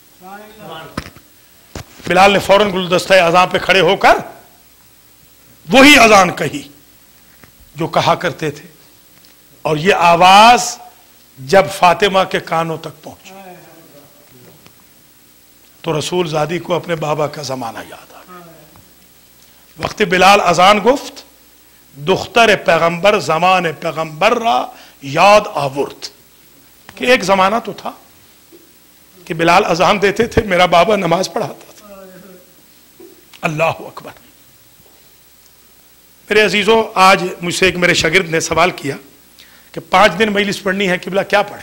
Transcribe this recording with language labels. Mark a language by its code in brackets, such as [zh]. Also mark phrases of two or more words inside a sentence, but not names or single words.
[ur] بلال نے فوراً گلدستہ اذان پہ کھڑے ہو کر وہی اذان کہی جو کہا کرتے تھے, اور یہ آواز جب فاطمہ کے کانوں تک پہنچی تو رسول زادی کو اپنے بابا کا زمانہ یاد آ گیا. [fa] وقت بلال اذان گفت دختر پیغمبر زمان پیغمبر را یاد آورد, [ur] کہ ایک زمانہ تو تھا کہ بلال اذان دیتے تھے, میرا بابا نماز پڑھاتا تھا. [ar] اللہ اکبر. [ur] میرے عزیزوں, آج مجھ سے ایک میرے شاگرد نے سوال کیا کہ 5 دن مجلس پڑھنی ہے قبلہ کیا پڑھیں.